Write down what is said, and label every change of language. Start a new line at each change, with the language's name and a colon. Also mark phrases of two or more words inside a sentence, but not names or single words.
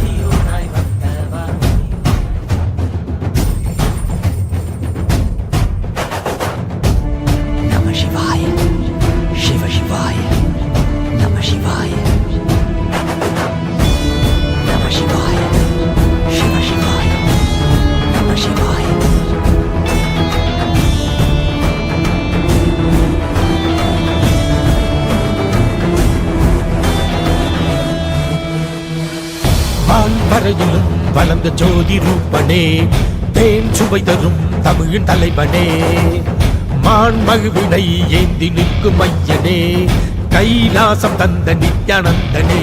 Sanskrit: नम शिवाय शिव शिवाय नम शिवाय नम शिवाय शिव शिवाय नमः शिवाय.
Tamil: வான்பரையிலும் வளர்ந்த ஜோதி ரூபனே, தேன் சுவை தரும் தமிழின் தலைவனே, மான் மகிழ்வினை ஏந்தி நிற்கும் ஐயனே, கைலாசம் தந்த நித்யானந்தனே.